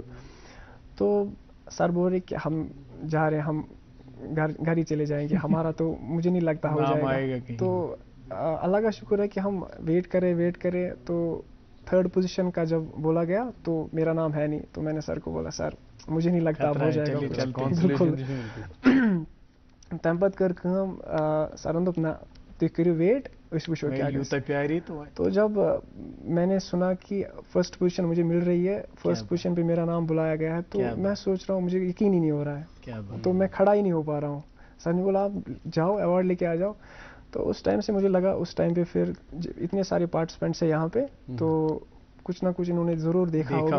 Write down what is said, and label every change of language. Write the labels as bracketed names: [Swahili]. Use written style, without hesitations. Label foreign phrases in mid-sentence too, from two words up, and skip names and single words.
[Urdu] تو سر بول رہے کہ ہم جا رہے ہیں، ہم گھر ہی چلے جائیں گے، ہمارا تو مجھے نہیں لگتا ہو جائے گا. تو اللہ کا شکر ہے کہ ہم ویٹ کرے تو 3rd پوزیشن کا جب بولا گیا تو میرا نام ہے نہیں. تو میں نے سر کو بولا سر مجھے نہیں لگتا اب ہو جائے گا. بالکل. [Kashmiri] تمہ پتہٕ کٔر کٲم، سرن دوٚپ نہ تُہۍ کٔرِو ویٹ، أسۍ وٕچھو کیا گژھِ. [Urdu] تو جب میں نے سنا کہ 1st پوزیشن مجھے مل رہی ہے، 1st پوزیشن پہ میرا نام بلایا گیا ہے، تو میں سوچ رہا ہوں مجھے یقین ہی نہیں ہو رہا ہے. تو میں کھڑا ہی نہیں ہو پا رہا ہوں. سر نے بولا آپ جاؤ ایوارڈ لے کے آ جاؤ. تو اس ٹائم سے مجھے لگا، اس ٹائم پہ پھر اتنے سارے پارٹیسپینٹس ہیں یہاں پہ، تو کچھ نہ کچھ انہوں نے ضرور دیکھا ہوگا.